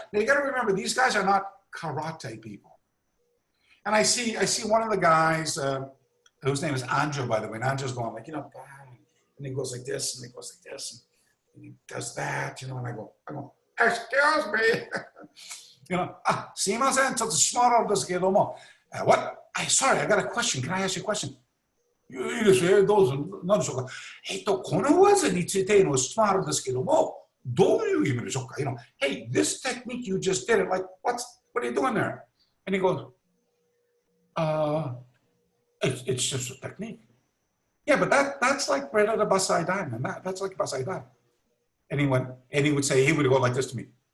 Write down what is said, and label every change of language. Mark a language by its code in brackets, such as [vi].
[en] Now you got to remember, these guys are not karate people. And I see one of the guys whose name is Anjo, by the way. And Anjo's going like, and he goes like this, and he goes like this, and he does that, and I go, excuse me. [ja] すいません、ちょっと閉まるんですけども。 [en] What? Sorry, I got a question. Can I ask you a question? [ja] いいですよ、どうぞ。何でしょうか。この技についての質問あるんですけども、どういう意味でしょうか。 [en] Hey, this technique you just did it. Like, what are you doing there? And he goes, it's just a technique. Yeah, but that's like right out of Basai Dai, man. That's like Basai Dai. And he would go like this to me.